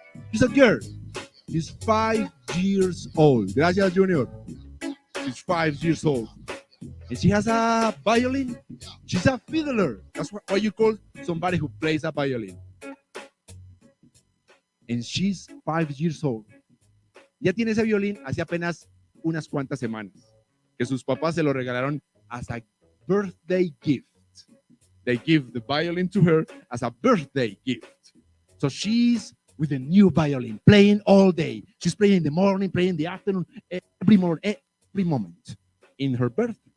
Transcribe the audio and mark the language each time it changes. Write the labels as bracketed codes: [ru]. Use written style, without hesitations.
[en] She's a girl. She's 5 years old. [es] Gracias, Junior. [en] She's 5 years old. And she has a violin. She's a fiddler. That's what you call somebody who plays a violin. And she's 5 years old. [es] Ya tiene ese violín hace apenas unas cuantas semanas. Que sus papás se lo regalaron [en] as a birthday gift. They give the violin to her as a birthday gift. So she's with a new violin, playing all day. She's playing in the morning, playing in the afternoon, every moment. In her bedroom.